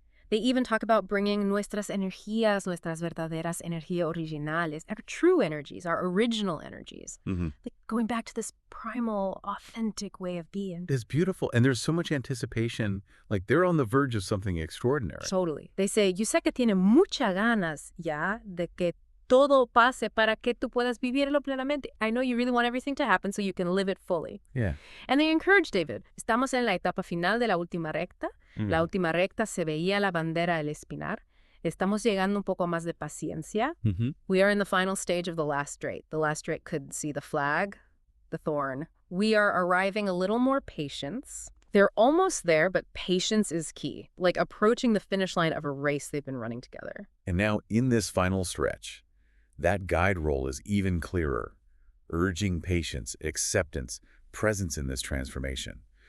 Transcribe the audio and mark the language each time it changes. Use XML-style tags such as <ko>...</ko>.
<en>They even talk about bringing</en> <es>nuestras energías, nuestras verdaderas energías originales,</es> <en>our true energies, our original energies. Mm-hmm. Like going back to this primal, authentic way of being. It's beautiful. And there's so much anticipation. Like they're on the verge of something extraordinary. Totally. They say,</en> <es>yo sé que tiene muchas ganas ya de que todo pase para que tú puedas vivirlo plenamente.</es> <en>I know you really want everything to happen so you can live it fully. Yeah. And they encourage David.</en> <es>Estamos en la etapa final de la última recta. Mm. La última recta se veía la bandera del espinar. Estamos llegando un poco más de paciencia. Mm-hmm.</es> <en>We are in the final stage of the last straight. The last straight could see the flag, the thorn. We are arriving a little more patience. They're almost there, but patience is key, like approaching the finish line of a race they've been running together. And now in this final stretch, that guide role is even clearer, urging patience, acceptance, presence in this transformation.</en>